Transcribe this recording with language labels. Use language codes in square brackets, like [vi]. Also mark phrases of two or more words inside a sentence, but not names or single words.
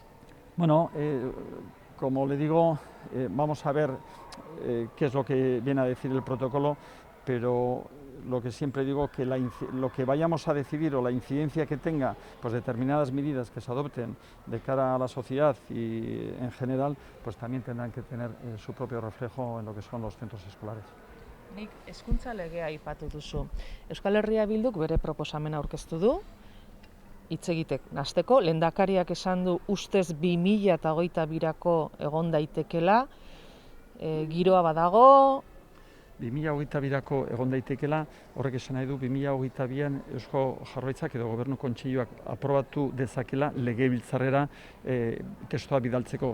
[es] Bueno, como le digo, vamos a ver qué es lo que viene a decir el protocolo, pero lo que siempre digo, que lo que vayamos a decidir o la incidencia que tenga pues determinadas medidas que se adopten de cara a la sociedad y en general, pues también tendrán que tener su propio reflejo en lo que son los centros escolares. [eu] Nik hezkuntza legea aipatu duzu. Euskal Herria Bilduk bere proposamena aurkeztu du. Hitz egiteko hasteko, lehendakariak esan du ustez 2022rako egon daitekela, giroa badago, 2022rako egon daitekela, horrek esan nahi du 2022an Eusko Jaurlaritzak edo Gobernu Kontseiluak aprobatu dezakela legebiltzarrera testua bidaltzeko.